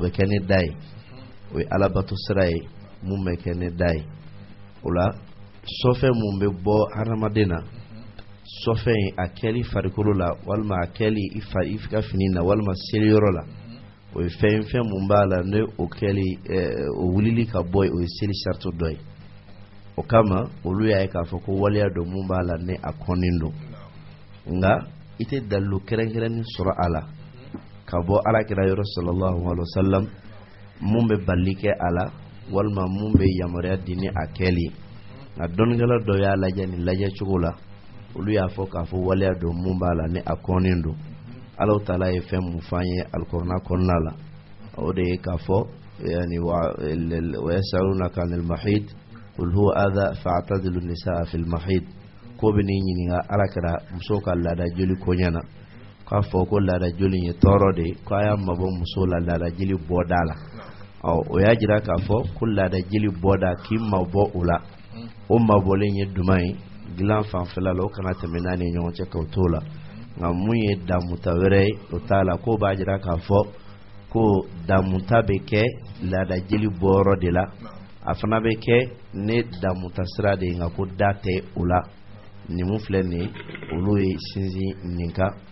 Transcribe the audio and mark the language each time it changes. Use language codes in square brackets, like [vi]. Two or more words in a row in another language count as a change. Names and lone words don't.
[bm] bɛ kɛ ne da ye o ye ala bato sira ye mun bɛ kɛ ne da ye o la sɔfɛn mun bɛ bɔ hadamaden na sɔfɛn in a kɛli farikolo la walima a kɛli i ka fini na walima seli yɔrɔ la o ye fɛn mun b'a la ne o kɛli o wulili ka bɔ ye o ye seli sarito dɔ ye o kama olu y'a ye k'a fɔ ko waleya dɔ mun b'a la ne a kɔnnen don nka i tɛ dalilu kɛrɛnkɛrɛnni sɔrɔ a la ka bɔ alakira yɔrɔ [ar] صلى الله عليه وسلم [bm] mun bɛ bali kɛ a la walima mun bɛ yamaruya di ni a kɛli nka dɔnnikɛla dɔ y'a lajɛ nin lajɛ cogo la olu y'a fɔ k'a fɔ waleya dɔ mun b'a la ne a kɔnnen don [ar] الله تعالى [bm] ye fɛn mun f'an ye alikuranɛ kɔnɔna la o de ye k'a fɔ yani [ar] ويسألونك عن المحيض قل هو أذى فاعتزلوا النساء في المحيض [bm] ko bɛ ni ɲininka alakira muso ka laada joli koɲɛ na k'a fɔ ko laada joli ye tɔɔrɔ de ko a y'a mabɔ muso la laada jeli bɔda la o y'a jira k'a fɔ ko laada jeli bɔda k'i mabɔ o la o mabɔlen ye duman ye dilan fanfɛla la o kana tɛmɛ n'a ni ɲɔgɔn cɛ k'o t'o la nka mun ye damuta wɛrɛ ye o t'a la ko b'a jira k'a fɔ ko damuta bɛ kɛ laada jeli bɔyɔrɔ de la a fana bɛ kɛ ne damuta sira de ye nka ko da tɛ o la nin mun filɛ nin ye olu ye sinsin nin kan